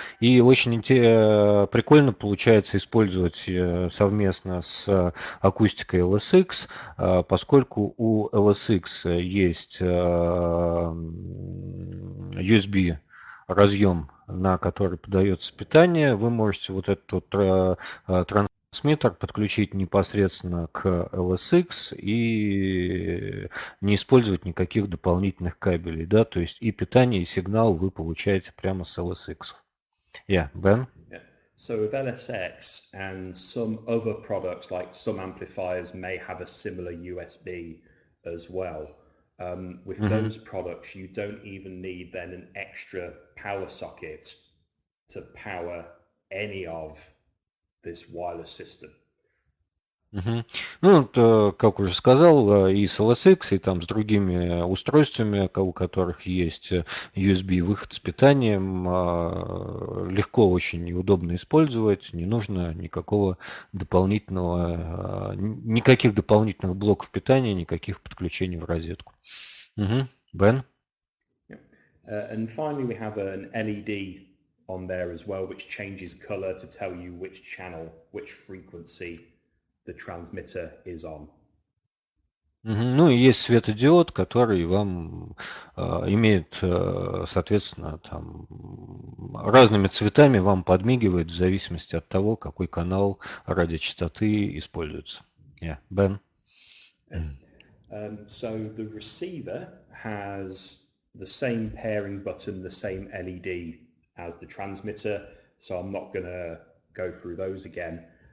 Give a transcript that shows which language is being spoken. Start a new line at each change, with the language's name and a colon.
Russian: И очень прикольно получается использовать совместно с акустикой LSX, поскольку у LSX есть USB разъем, на который подается питание. Вы можете вот этот трансмиттер подключить непосредственно к LSX и не использовать никаких дополнительных кабелей, да, то есть и питание, и сигнал вы получаете прямо с LSX.
English: Yeah, Ben? Yeah. So with LSX and some other products, like some amplifiers may have a similar USB as well. With those products, you don't even need then an extra power socket to power any of this wireless system.
Russian: Ну, как уже сказал, и с LSX, и там с другими устройствами, у которых есть USB-выход с питанием, легко очень и удобно использовать, не нужно никаких дополнительных блоков питания, никаких подключений в розетку.
English: Ben? Yeah. And finally, we have an LED on there as well, which changes color to tell you which channel, which frequency the transmitter is on.
Russian: Ну и есть светодиод, который вам имеет, соответственно, там разными цветами вам подмигивает в зависимости от того, какой канал радиочастоты используется.
English: Yeah, Ben. So the receiver has the same pairing button, the same LED as the transmitter. So I'm not going to go through those again.